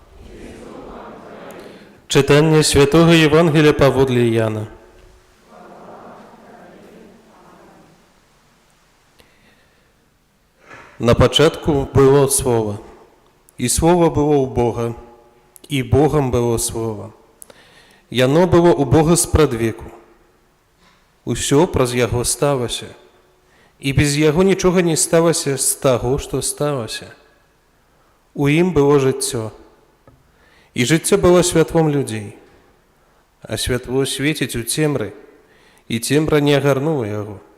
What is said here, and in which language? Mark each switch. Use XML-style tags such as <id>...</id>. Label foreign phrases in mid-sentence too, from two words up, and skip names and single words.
<uk>Читання Святого Євангелія паводле Яна. На початку було Слово, і Слово було у Бога, і Богом було Слово.</uk> <be>Яно було у Бога спрадвеку. Усё праз Яго сталося, і без Яго нічога не сталося з таго, што сталося. У ім было жыццё, і жыццё было святлом людзей, а святло свеціць у цемры, і цемра не агарнула яго.</be>